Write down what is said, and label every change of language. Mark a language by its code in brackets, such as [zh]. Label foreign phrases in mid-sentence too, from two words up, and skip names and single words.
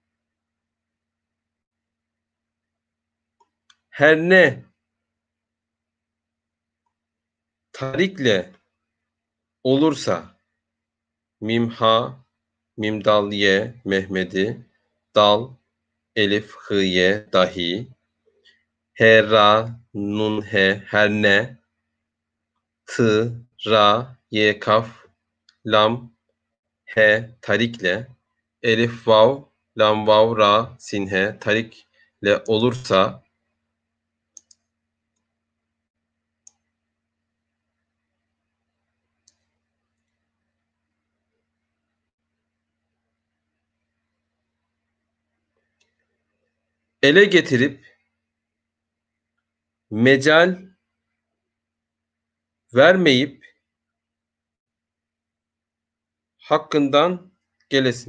[tr] her ne tarikle olursa mim, ha, mim, dal, ye, Mehmedi, dal, elif, hı, ye, dahi, he, ra, nun, he, her ne, tı, ra, ye, kaf, lam, he, tarikle, elif, vav, lam, vav, ra, sin, he, tarikle olursa ele getirip mecal vermeyip hakkından gelesin.